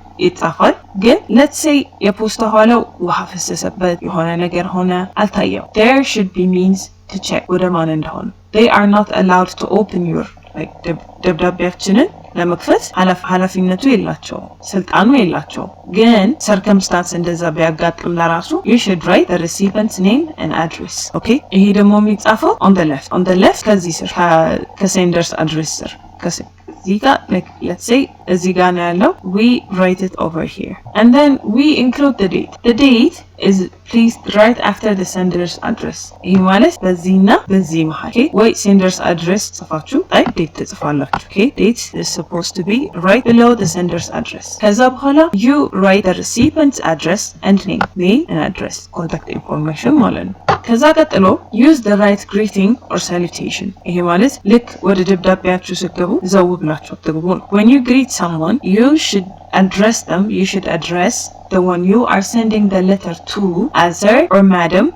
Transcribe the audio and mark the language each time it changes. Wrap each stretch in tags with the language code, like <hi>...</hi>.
<am>ይጻፋል። ግን let's say የፖስታ ኋላው ውሃ ፈሰሰበት የሆነ ነገር ሆነ አልታየው።</am> <en>There should be means to check</en> <am>ወደ ማን እንደሆነ።</am> <en>They are not allowed to open your</en> <am>ደብዳቤያችንን ለመክፈት ኃላፊነቱ የላቸው ስልጣኑ የላቸው። ግን ሰርከምስታንስ እንደዛ ቢያጋጥም ለራሱ</am> <en>you should write the recipient's name and address. okay</en> <am>ይሄ ደግሞ የሚጻፈው</am> <en>on the left</en> <am>ከዚህ ስር ከሴንደርስ አድሬስ ስር እዚህ ጋር</am> <en>let's say</en> <am>እዚህ ጋር ነው ያለው</am> <en>we write it over here and then we include the date is please right after the sender's address.</en> <am>ይሄ ማለት በዚህና በዚህ መሃል ወይ sender's address ጽፋችሁ ላይ date ትጽፋላችሁ.</am> <en>okay date is supposed to be right below the sender's address.</en> <am>ከዛ በኋላ</am> <en>you write the recipient's address and name and address contact information</en> <am>ማለት ነው። ከዛ ቀጥሎ</am> <en>use the right greeting or salutation.</en> <am>ይሄ ማለት ልክ ወደ ደብዳቤያችሁ ስትገቡ ዘው ብላችሁ ትግቡ።</am> <en>when you greet someone you should address the one you are sending the letter to as sir or madam.</en>